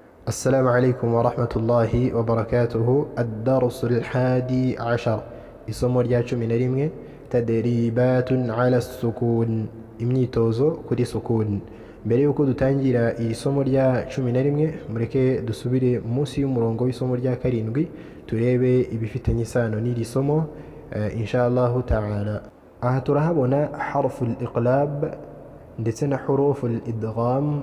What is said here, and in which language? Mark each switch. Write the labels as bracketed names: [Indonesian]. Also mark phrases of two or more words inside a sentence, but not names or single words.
[Arabic] السلام عليكم ورحمة الله وبركاته. الدرس الحادي عشر [Kinyarwanda] isomo rya 11 [Arabic] تدريبات على السكون [Kinyarwanda] imyitozo kuri sukun. Mbere yuko dutangira iri somo rya 11 mureke dusubire munsi y'umurongo w'isomo rya 7 turebe ibifitanye isano n'iri somo [Arabic] إن شاء الله تعالى. [Kinyarwanda] Aha turahabona [Arabic] حرف الإقلاب [Kinyarwanda] ndetse na [Arabic] حروف الإدغام.